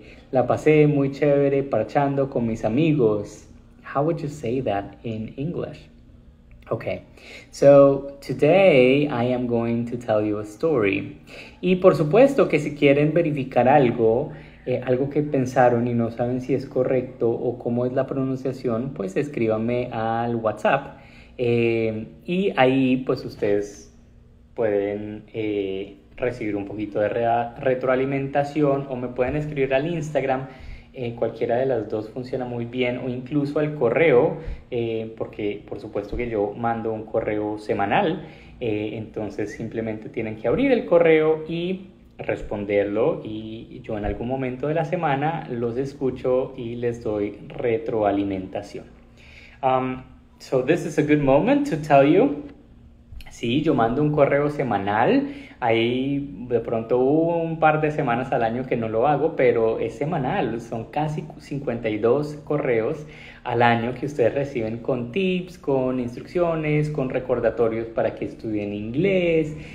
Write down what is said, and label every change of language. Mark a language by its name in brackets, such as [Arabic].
[Spanish] La pasé muy chévere parchando con mis amigos. [English] How would you say that in English? Okay, so today I am going to tell you a story. [Spanish] Y por supuesto que si quieren verificar algo que pensaron y no saben si es correcto o cómo es la pronunciación, pues escríbanme al WhatsApp. Y ahí pues ustedes pueden recibir un poquito de retroalimentación o me pueden escribir al Instagram. Cualquiera de las dos funciona muy bien o incluso al correo, porque por supuesto que yo mando un correo semanal, entonces simplemente tienen que abrir el correo y responderlo y yo en algún momento de la semana los escucho y les doy retroalimentación. [English] So this is a good moment to tell you. [Spanish] Sí, yo mando un correo semanal. Ahí de pronto hubo un par de semanas al año que no lo hago, pero es semanal. Son casi 52 correos al año que ustedes reciben con tips, con instrucciones, con recordatorios para que estudien inglés.